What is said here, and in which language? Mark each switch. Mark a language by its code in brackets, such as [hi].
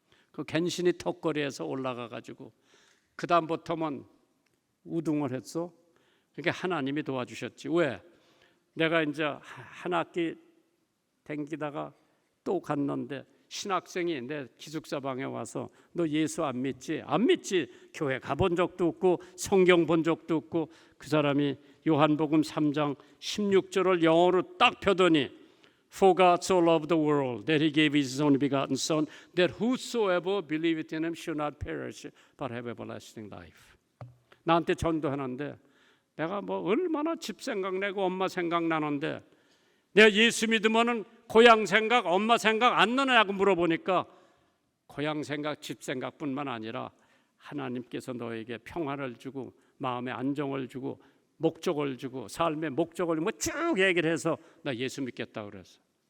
[ko] 그 간신히 턱걸이에서 올라가가지고 그 다음부터는 우등을 했어. 그러니까 하나님이 도와주셨지. 왜? 내가 이제 한 학기 댕기다가 또 갔는데 신학생이 내 기숙사방에 와서 너 예수 안 믿지? 안 믿지. 교회 가본 적도 없고 성경 본 적도 없고 그 사람이 요한복음 3장 16절을 영어로 딱 펴더니 [en] For God so loved the world that he gave his only begotten son that whosoever believeth in him should not perish but have everlasting life. [ko] 나한테 전도하는데 내가 뭐 얼마나 집 생각나고 엄마 생각나는데 내가 예수 믿으면은 고향 생각, 엄마 생각 안 나냐고 물어보니까 고향 생각, 집 생각뿐만 아니라 하나님께서 너에게 평안을 주고 마음의 안정을 주고 목적을 주고 삶의 목적을 뭐 쭉 얘기를 해서 나 예수 믿겠다 그랬어.